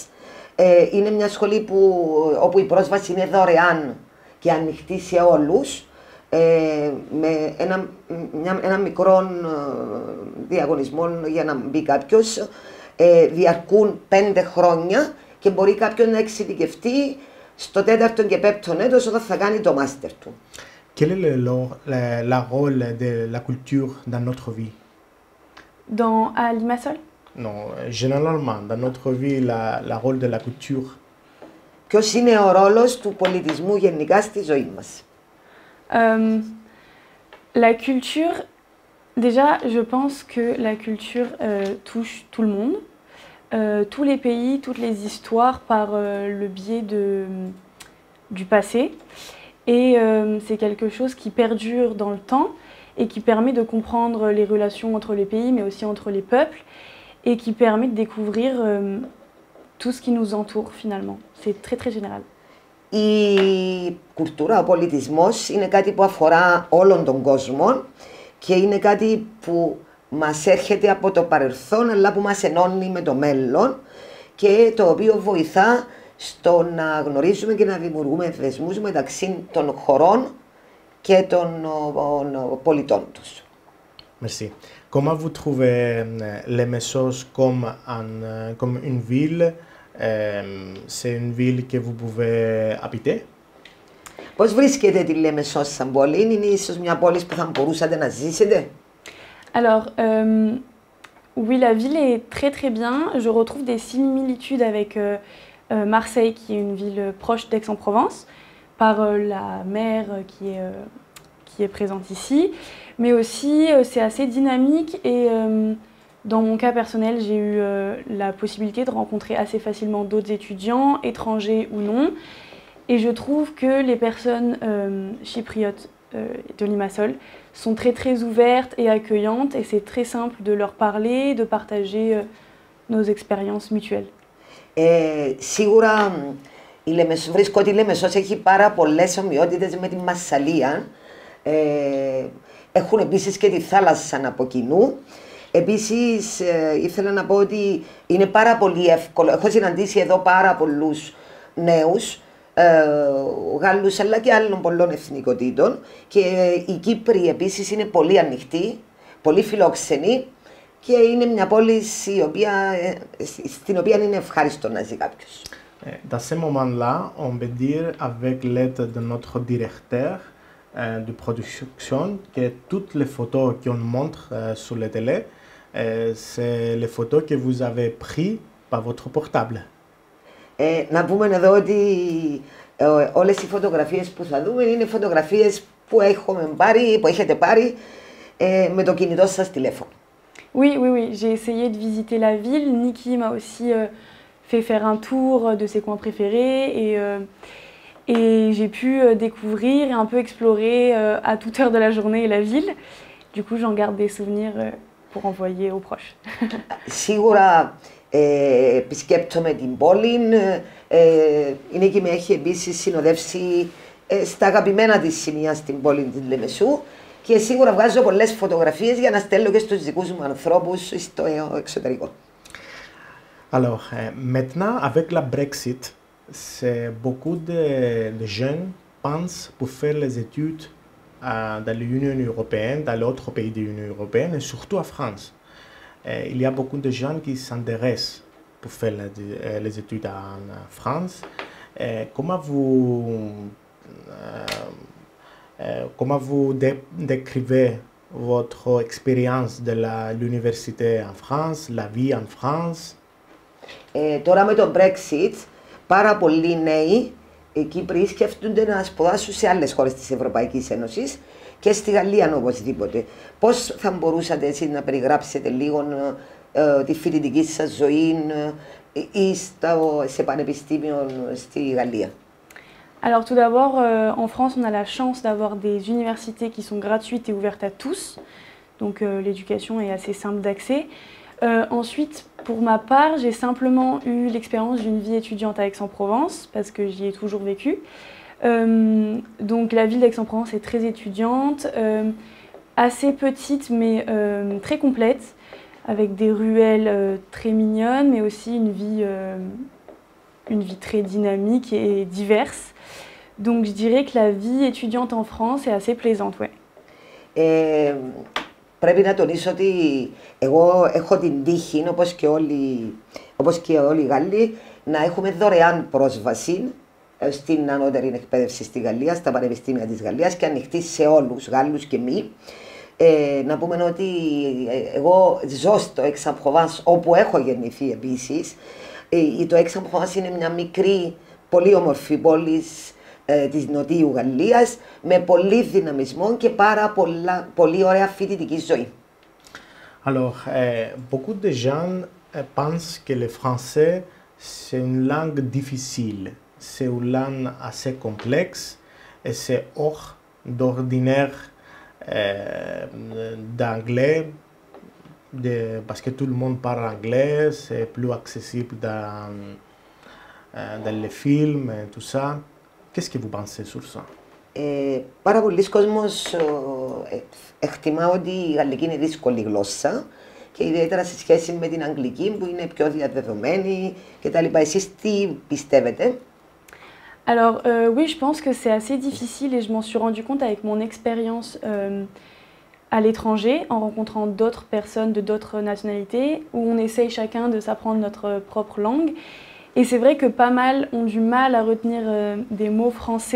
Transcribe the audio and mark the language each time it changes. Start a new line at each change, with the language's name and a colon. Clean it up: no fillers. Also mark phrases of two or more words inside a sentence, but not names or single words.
Greek: Είναι μια σχολή όπου η πρόσβαση είναι δωρεάν και ανοιχτή σε όλους, με ένα μικρό διαγωνισμό για να μπει κάποιος. Διαρκούν 5 χρόνια και μπορεί κάποιος να εξειδικευτεί στο 4ο και 5ο έτος όταν θα κάνει το μάστερ του.
French: Quel est le rôle de la culture dans notre vie? À Limassol? Non, généralement, dans notre vie, le rôle de la culture.
Greek: Ποιος είναι ο ρόλος του πολιτισμού γενικά στη ζωή μας?
French: La culture, déjà, je pense que la culture touche tout le monde, tous les pays, toutes les histoires par le biais du passé. Et c'est quelque chose qui perdure dans le temps et qui permet de comprendre les relations entre les pays, mais aussi entre les peuples, et qui permet de découvrir tout ce qui nous entoure finalement. C'est très très général.
Greek: Η κουλτούρα, ο πολιτισμός είναι κάτι που αφορά όλον τον κόσμο και είναι κάτι που μας έρχεται από το παρελθόν αλλά που μας ενώνει με το μέλλον και το οποίο βοηθά στο να γνωρίζουμε και να δημιουργούμε δεσμούς μεταξύ των χωρών και των πολιτών τους.
French: Merci. Comment vous trouvez les Messos comme une ville? C'est une ville que vous pouvez habiter?
Greek: Πώς βρίσκετε τη Λεμεσό σαν πόλη? Είναι ίσως μια πόλη που θα μπορούσατε να ζήσετε?
French: Alors, oui, la ville est très très bien. Je retrouve des similitudes avec Marseille, qui est une ville proche d'Aix-en-Provence, par la mer qui est présente ici. Mais aussi, c'est assez dynamique et dans mon cas personnel, j'ai eu la possibilité de rencontrer assez facilement d'autres étudiants, étrangers ou non. Et je trouve que les personnes chypriotes de Limassol sont très très ouvertes et accueillantes et c'est très simple de leur parler, de partager nos expériences mutuelles.
Greek: Σίγουρα Βρίσκω ότι η Λεμεσός έχει πάρα πολλές ομοιότητες με τη Μασσαλία. Έχουν επίσης και τη θάλασσα από κοινού. Επίσης, ήθελα να πω ότι είναι πάρα πολύ εύκολο. Έχω συναντήσει εδώ πάρα πολλούς νέους, Γάλλους αλλά και άλλων πολλών εθνικοτήτων. Και οι Κύπροι επίσης είναι πολύ ανοιχτοί, πολύ φιλόξενοι και είναι μια πόλη στην οποία είναι ευχάριστο να ζει κάποιος.
French: Dans ce moment-là, on peut dire avec l'aide de notre directeur de production que toutes les photos qu'on montre sur la télé, c'est les photos que vous avez prises par votre portable.
Greek: Να πούμε εδώ ότι όλες οι φωτογραφίες που θα δούμε είναι φωτογραφίες που έχετε πάρει με το κινητό σας τηλέφωνο.
French: Oui, oui, oui. J'ai essayé de visiter la ville. Niki m'a aussi fait faire un tour de ses coins préférés et j'ai pu découvrir et un peu explorer à toute heure de la journée la ville. Du coup, j'en garde des souvenirs pour envoyer aux proches.
Greek: Σίγουρα επισκέπτομαι την πόλη. Η Νίκη με έχει επίσης συνοδεύσει στα αγαπημένα της σημεία στην πόλη της Λεμεσού και σίγουρα βγάζω πολλές φωτογραφίες για να στέλνω και στους δικούς μου ανθρώπους στο εξωτερικό.
French: Alors, maintenant, avec la Brexit, beaucoup de jeunes pensent pour faire les études dans l'Union européenne, dans d'autres pays de l'Union européenne et surtout en France. Il y a beaucoup de gens qui s'intéressent pour faire les études en France. Comment vous décrivez votre expérience de l'université en France, la vie en France?
Greek: Τώρα με το Brexit, πάρα πολλοί νέοι Κύπροι σκέφτονται να σπουδάσουν σε άλλες χώρες της Ευρωπαϊκής Ένωσης και στη Γαλλία οπωσδήποτε. Πώς θα μπορούσατε εσείς να περιγράψετε λίγο τη φοιτητική σας ζωή ή σε πανεπιστήμιο στη Γαλλία?
French: Alors tout d'abord, en France, on a la chance d'avoir des universités qui sont gratuites et ouvertes à tous. Donc l'éducation est assez simple d'accès. Ensuite, pour ma part, j'ai simplement eu l'expérience d'une vie étudiante à Aix-en-Provence parce que j'y ai toujours vécu. Donc la ville d'Aix-en-Provence est très étudiante, assez petite mais très complète, avec des ruelles très mignonnes mais aussi une vie très dynamique et diverse. Donc je dirais que la vie étudiante en France est assez plaisante, ouais.
Greek: Πρέπει να τονίσω ότι εγώ έχω την τύχη, όπως και όλοι οι Γάλλοι, να έχουμε δωρεάν πρόσβαση στην ανώτερη εκπαίδευση στη Γαλλία, στα πανεπιστήμια της Γαλλίας και ανοιχτή σε όλους, Γάλλους και μη. Να πούμε ότι εγώ ζω στο Aix-en-Provence, όπου έχω γεννηθεί επίσης. Το Aix-en-Provence είναι μια μικρή, πολύ όμορφη πόλη της Νοτιού Γαλλίας με πολύ δυναμισμό και πάρα πολύ ωραία φοιτητική ζωή.
French: Alors, beaucoup de gens pensent que le français c'est une langue difficile, c'est une langue assez complexe et c'est hors d'ordinaire d'anglais parce que tout le monde parle anglais, c'est plus accessible dans les films et tout ça. Qu'est-ce que vous pensez sur ça?
Greek: Πάρα πολλοί κόσμος εκτιμά ότι η γαλλική είναι δύσκολη γλώσσα και ιδιαίτερα σε σχέση με την αγγλική που είναι πιο διαδεδομένη κτλ. Εσείς τι πιστεύετε?
French: Alors oui, je pense que c'est assez difficile et je m'en suis rendu compte avec mon expérience à l'étranger en rencontrant d'autres personnes de d'autres nationalités où on essaye chacun de s'apprendre notre propre langue. Et c'est vrai que pas mal ont du mal à retenir des mots français.